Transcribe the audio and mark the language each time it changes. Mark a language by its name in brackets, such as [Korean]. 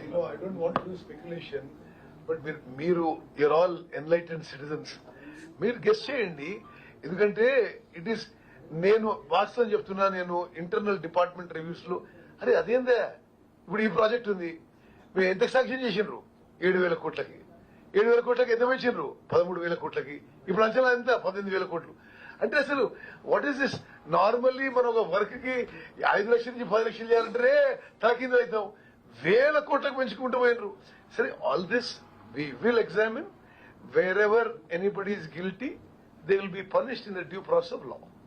[English] I don't want to do speculation, but you're all enlightened citizens. [Telugu] మీరు guess చేయండి. ఎందుకంటే [English] it is, [Telugu] నేను వాస్తవం చెప్తున్నా, నేను ఇంటర్నల్ డిపార్ట్మెంట్ రివ్యూస్ లో అదేందా ఇప్పుడు ఈ ప్రాజెక్ట్ ఉంది, మీరు ఎంత శాంక్షన్ చేసిండ్రు? 7,000 కోట్లకి. 7,000 కోట్లకి ఎంత పెంచిండ్రు? 13,000 కోట్లకి. ఇప్పుడు అంచనా ఎంత? 18,000 కోట్లు. అంటే అసలు [English] What is this? [Telugu] నార్మల్లీ మనం ఒక వర్క్ కి 5 లక్షల నుంచి 10 లక్షలు చేయాలంటే తాకిందో అవుతాం, 1,000 కోట్లకు పెంచుకుంటూ పోయినరు. [English] సరే, all this we will examine. Wherever anybody is guilty, they will be punished in the due process of law.